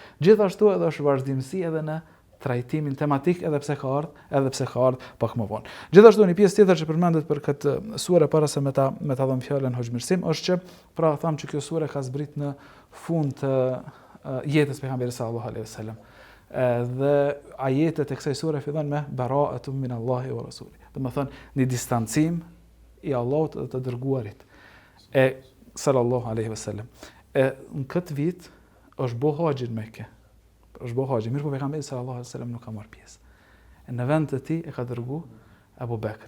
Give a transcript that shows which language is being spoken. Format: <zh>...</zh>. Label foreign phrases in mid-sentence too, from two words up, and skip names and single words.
<sq>Gjithashtu edhe është vazhdimsi edhe në trajtimin tematik edhe pse ka ardhur pak më vonë. Gjithashtu një pjesë tjetër që përmendet për këtë sure para se me ta dhëm fjalën hoxhmirësim është që pra tham që kjo sure ka zbrit në fund të jetës pejgamberit</sq> <ar>صلى الله عليه وسلم.</ar> <sq>Dhe ajetet e kësaj sure fillojnë me</sq> <ar>براءة من الله ورسوله.</ar> <sq>Do të thonë një distancim i Allahut dhe të dërguarit e</sq> <ar>صلى الله عليه وسلم.</ar> <sq>Në këtë vit është bo haxhi në Mekë. Është bo haxhi, mirë po pejgamberi</sq> <ar>صلى الله عليه وسلم</ar> <sq>nuk ka marrë pjesë. Në vend të tij e ka dërgu Abu Bekrin.</sq>